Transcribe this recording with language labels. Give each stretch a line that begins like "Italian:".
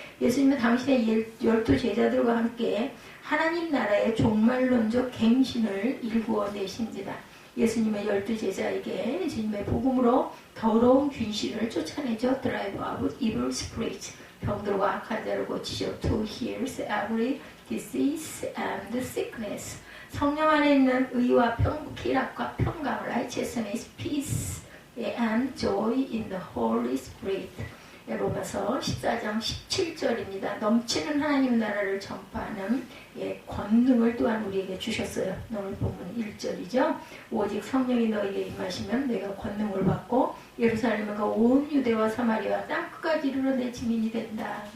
Korean: 예수님은 당신의 12제자들과 함께 하나님 나라의 종말론적 갱신을 일구어 내십니다. 예수님의 12제자에게 예수님의 복음으로 더러운 귀신을 쫓아내죠.
English: Drive out evil spirits.
Korean: 병들과 악한 자를 고치죠.
English: To heal every disease and sickness.
Korean: 성령 안에 있는 의와 희락과 평강을
English: righteousness, peace and joy in the Holy Spirit.
Korean: 로마서 14장 17절입니다. 넘치는 하나님 나라를 전파하는 권능을 또한 우리에게 주셨어요. 오늘 본문 1절이죠. 오직 성령이 너에게 임하시면 내가 권능을 받고 예루살렘과 온 유대와 사마리아 땅끝까지 이르러 내 증인이 된다.